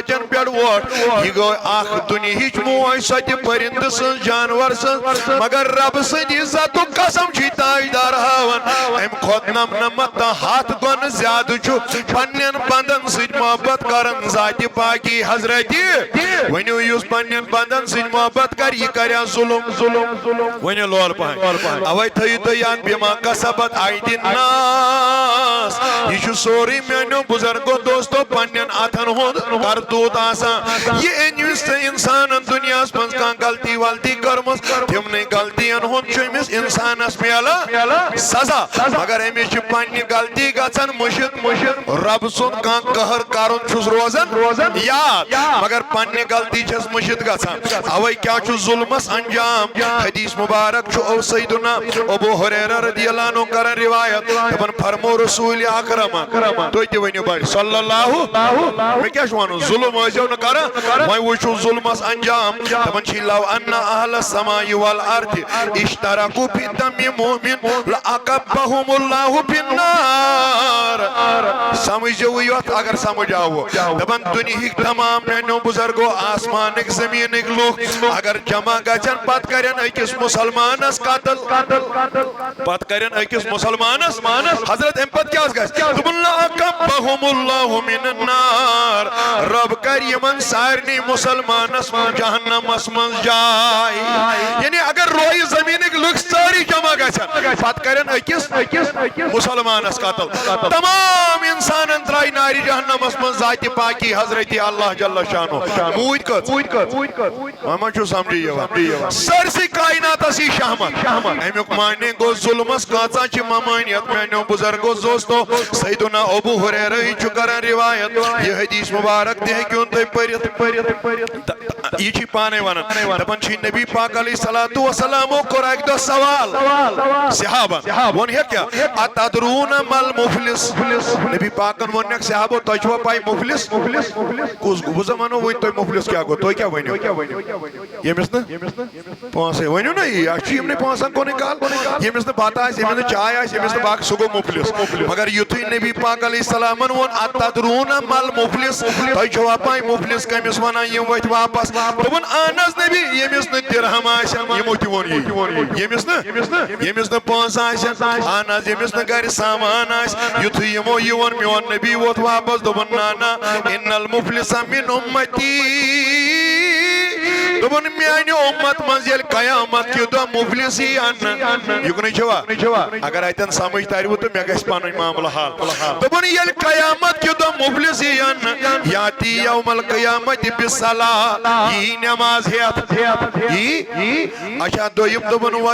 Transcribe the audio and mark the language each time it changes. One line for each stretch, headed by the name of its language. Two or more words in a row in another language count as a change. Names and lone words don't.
Kashmiri: پیڑ ووٹ یہ گو اخ دنیاہچ موج سۄ تہِ پرندٕ سٕنٛز جانور سٕنٛز مگر رب سٕنٛدِ عزتُک قسم چھُ تاجدار ہاوان امہِ کھۄتہٕ نمنمت تہٕ ہتھ گۄنہٕ زیادٕ چھُ پننٮ۪ن بندن سۭتۍ محبت کران ذاتِ پاکی حضرت ؤنِو یُس پننٮ۪ن بندن سۭتۍ محبت کر یہِ کریا ظلم ؤنِو لول پہن اوے تھٲیِو تُہۍ یاد
Arabic: بما کسبت ایدی الناس
Kashmiri: یہ چھُ سورُے میٛانیو بُزرگو دوستو پننٮ۪ن اتھن ہُنٛد کرتوٗت آسان یہ أنۍوِس تہٕ انسانن دُنیاہس منٛز کانٛہہ غلطی ولطی کٔرمٕژ تِمنٕے غلطین ہُنٛد چھُ أمِس انسانس میلان سزا مگر أمِس چھِ پننہِ غلطی گژھان مٔشِد رب سُنٛد کانٛہہ قہر کرُن چھُس روزان یاد مگر پننہِ غلطی چھس مٔشِد گژھان اوے کیٛاہ چھُ ظُلمس انجام حدیث مبارک چھُ او سیدنا ابو ہریرہ
Arabic: رضی اللہ عنہ
Kashmiri: کران روایت دپان فرمو رسول اکرم تُہۍ تہِ ؤنِو بڑِ
Arabic: صلی اللہ
Kashmiri: مےٚ کیٛاہ چھُ وَنُن ظُلم ٲسۍزیو نہٕ کران وۄنۍ وٕچھِو ظُلمس انجام دپان چھِ
Arabic: لو ان اہل السماء والارض اشترکوا فی دم مؤمن لعاقبهم اللہ فی النار
Kashmiri: سمجھو یوت اگر سمجھ آو دپان دنیہٕکۍ تمام میٛانیو بُزرگو آسمانٕکۍ زمیٖنٕکۍ لُکھ اگر جمع گژھن پتہٕ کرن أکِس مُسلمانس قتل پتہٕ کرن أکِس مُسلمانس حضرت امہِ پتہٕ کیٛاہ گژھِ دوٚپُن
Arabic: لعاقبهم اللہ من النار
Kashmiri: رب کر یمن سارنٕے مُسلمانس جہنمس منٛز جاے یعنی اگر رویہِ زمیٖنٕکۍ لُکھ سٲری جمع گژھن پتہٕ کرن أکِس مُسلمانس قتل تمام انسانن ترٛایہِ نارِ جہنمس منٛز ذاتِ پاکی حضرت اللہ جل شانو موٗدۍ کٔژ وۄنۍ ما چھُ سمجھی یِوان سٲرسٕے کایناتس یی شہمت امیُک معنی گوٚو ظُلمس کۭژاہ چھِ ممٲنیت میٛانیو بُزرگو دوستو سیدنا ابو ہریرہ چھُ کران روایت یہ حدیث مبارک تہِ ہیٚکِوُن تُہۍ پٔرِتھ یہ چھِ پانے ونان دپان چھِ نبی پاک
Arabic: علیہ الصلوۃ والسلامو
Kashmiri: کوٚر اکہِ دۄہ سوال صحابن ووٚن ہے کیٛاہ
Arabic: اتدرون مل مفلس
Kashmiri: نبی پاکن ووٚنکھ صحابو تۄہہِ چھُوا پاے مفلس کُس گوٚو بہٕ زن ونو وۄنۍ تۄہہِ مفلس کیٛاہ گوٚو تُہۍ کیٛاہ ؤنِو ییٚمِس نہٕ پونٛسے ؤنِو نا یی اَسہِ چھُ یِمنٕے پونٛسن کُنُے کال ییٚمِس نہٕ بتہٕ آسہِ ییٚمِس نہٕ چاے آسہِ ییٚمِس نہٕ باقٕے سُہ گوٚو مفلس مگر یُتھُے نبی پاک علیہ السلامن ووٚن
Arabic: اتدرون مل مفلس
Kashmiri: تۄہہِ چھُوا پاے مفلس کٔمِس ونان یِم ؤتھۍ واپس دوٚپُن
Arabic: اہن حظ
Kashmiri: نبی ییٚمِس نہٕ درہم آسن یِمو تہِ ووٚن یی ییٚمِس نہٕ پونٛسہٕ آسن
Arabic: اہن حظ
Kashmiri: ییٚمِس نہٕ گرِ سامان آسہِ یُتھُے یِمو یہِ ووٚن میون نبی ووت واپس دوٚپُن نہ
Arabic: ان المفلس من امتی
Kashmiri: دوٚپُن میانہِ اُمت منٛز ییٚلہِ قیامت کہِ دۄہ مفلس یی اننہٕ یُکنُے چھُوا اگر اتٮ۪ن سمجھ ترِوٕ تہٕ مےٚ گژھِ پنٕنۍ معاملہٕ حل دوٚپُن ییٚلہِ قیامت کہِ دۄہ مفلس یی اننہٕ
Arabic: یاتی یوم القیامت بِصلاۃ
Kashmiri: یی نٮ۪ماز ہٮ۪تھ یی اچھا دوٚیِم دوٚپُن